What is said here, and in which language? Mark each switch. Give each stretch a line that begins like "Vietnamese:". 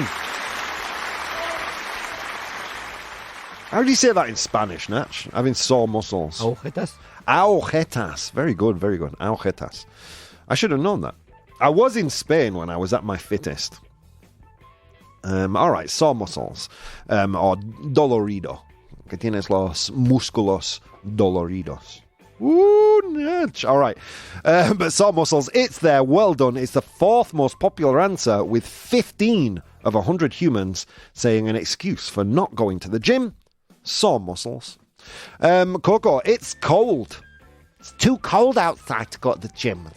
English: How do you say that in Spanish, Natch? Having sore muscles.
Spanish: Agujetas.
English: Agujetas. Very good, very good. Agujetas. I should have known that. I was in Spain when I was at my fittest. All right, sore muscles. Or dolorido.
Spanish: Que tienes los músculos doloridos.
English: Ooh, Natch. All right. But sore muscles, it's there. Well done. It's the 4th most popular answer, with 15 of 100 humans saying an excuse for not going to the gym. Sore muscles. Coco, it's cold. It's too cold outside to go to the gym.